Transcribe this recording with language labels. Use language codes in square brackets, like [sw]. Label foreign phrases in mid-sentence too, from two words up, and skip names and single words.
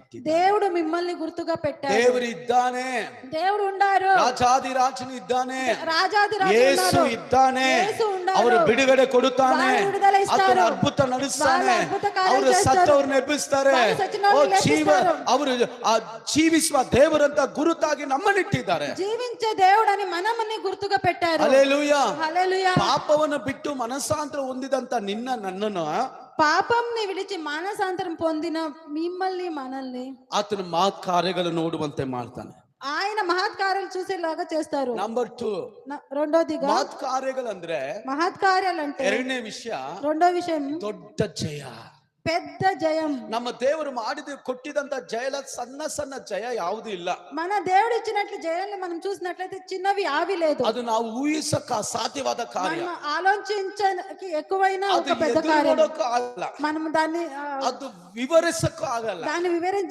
[kn] ಇಟ್ಟಿದ್ದಾನೆ. [te] దేవుడు మిమ్మల్ని గుర్తుగా పెట్టారు. [kn] ದೇವರು ಇದ್ದಾನೆ, [te] దేవుడు ఉండారు, [kn] ರಾಜಾದಿರಾಜನು ಇದ್ದಾನೆ, [te] రాజాది రాజు [kn] ಯೇಸು [te] ఉన్నారు, [kn] ಇದ್ದಾನೆ. [te] యేసు ఉండారు. [kn] ಅವರು ಬಿಡುಗಡೆ ಕೊಡುತ್ತಾನೆ, [te] వాళ్ళు విడుదల ఇస్తారు, [kn] ಆತನು ಅದ್ಭುತ ನಡೆಸ್ತಾನೆ, [te] వాళ్ళు అద్భుత కార్య [kn] ಅವರು [te] చేస్తారు, [kn] ಸತ್ತವರನ್ನು ಎಬ್ಬಿಸ್ತಾರೆ. [te] వాళ్ళు చచ్చినోళ్ళని లేపిస్తారు. [kn] ಅವರು ಜೀವಿಸುವ ದೇವರಂತ ಗುರುತಾಗಿ ನಮ್ಮನ್ನಿಟ್ಟಿದ್ದಾರೆ. [te] జీవించే దేవుడని మనమని గుర్తుగా పెట్టారు. [kn] ಹಲ್ಲೆಲೂಯಾ. [te] హల్లెలూయా. [kn] ಪಾಪವನ್ನು ಬಿಟ್ಟು ಮನಸ್ಸಾಂತರ ಹೊಂದಿದಂತ ನಿನ್ನ ನನ್ನನ್ನು [te] పాపంని విడిచి మానసాంతరం పొందిన మిమ్మల్ని మనల్ని [kn] ಆತನ ಮಹತ್ ಕಾರ್ಯಗಳು ನೋಡುವಂತೆ ಮಾಡ್ತಾನೆ. [te] ఆయన మహత్ కార్యాలు చూసేలాగా చేస్తారు. [kn] ನಂಬರ್ 2, [te] రెండోదిగా [kn] ಮಹತ್ ಕಾರ್ಯಗಳಂದ್ರೆ [te] మహత్ కార్యాలంటే [kn] ಎರಡನೇ ವಿಷಯ [te] రెండో విషయం [kn] ದೊಡ್ಡ ಜಯ. [te] పెద్ద జయం. [kn] ನಮ್ಮ ದೇವರು ಕೊಟ್ಟಿದಂತ ಜಯ ಸಣ್ಣ ಸಣ್ಣ ಜಯ ಯಾವುದೂ ಇಲ್ಲ. [te] మన దేవుడు ఇచ్చినట్లు జయాన్ని మనం చూసినట్లయితే చిన్నవి ఆవి లేదు. [kn] ಅದು ನಾವು ಊಹಿಸಕ ಸಾಧ್ಯವಾದ ಕಾರ್ಯ. [te] మనం ఆలోచించడానికి ఎక్కువైన ఒక పెద్ద కార్యం. [kn] ಆಗಲ್ಲ, [te] మనం దాన్ని [kn] ಅದು ವಿವರಿಸಕ್ಕೂ ಆಗಲ್ಲ. [te] దాన్ని వివరించి